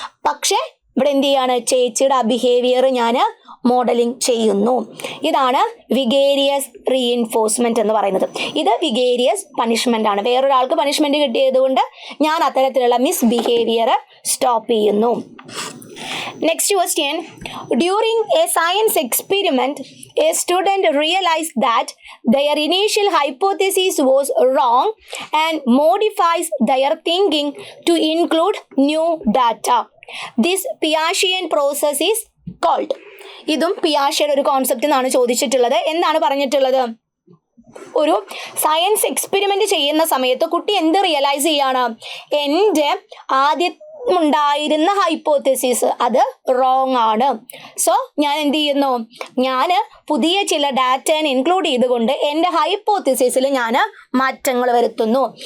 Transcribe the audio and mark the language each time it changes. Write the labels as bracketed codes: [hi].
[ml] പക്ഷേ ഇവിടെ എന്ത് ചെയ്യാണ്, ചേച്ചിയുടെ ആ ബിഹേവിയർ ഞാൻ മോഡലിംഗ് ചെയ്യുന്നു. ഇതാണ് വിഗേരിയസ് റീഇൻഫോഴ്സ്മെന്റ് എന്ന് പറയുന്നത്. ഇത് വിഗേരിയസ് പണിഷ്മെന്റ് ആണ്. വേറൊരാൾക്ക് പണിഷ്മെന്റ് കിട്ടിയത് കൊണ്ട് ഞാൻ അത്തരത്തിലുള്ള മിസ്ബിഹേവിയർ സ്റ്റോപ്പ് ചെയ്യുന്നു. [en] Next question. During a science experiment, a student realized that their initial hypothesis was wrong and modifies their thinking to include new data. This Piagetian process is called. [ml] ഇതും പിയാഷയുടെ ഒരു concept എന്നാണ് ചോദിച്ചിട്ടുള്ളത്. എന്താണ് പറഞ്ഞിട്ടുള്ളത്? ഒരു science experiment ചെയ്യുന്ന സമയത്ത് കുട്ടി എന്ത് റിയലൈസ് ചെയ്യാണ്, എൻ്റെ ആദ്യം ഉണ്ടായിരുന്ന ഹൈപ്പോത്തസിസ് അത് റോങ് ആണ്. സോ ഞാൻ എന്ത് ചെയ്യുന്നു, ഞാൻ പുതിയ ചില ഡാറ്റനെ ഇൻക്ലൂഡ് ചെയ്തുകൊണ്ട് എൻ്റെ ഹൈപ്പോത്തസിസിൽ ഞാൻ മാറ്റങ്ങൾ വരുത്തുന്നു.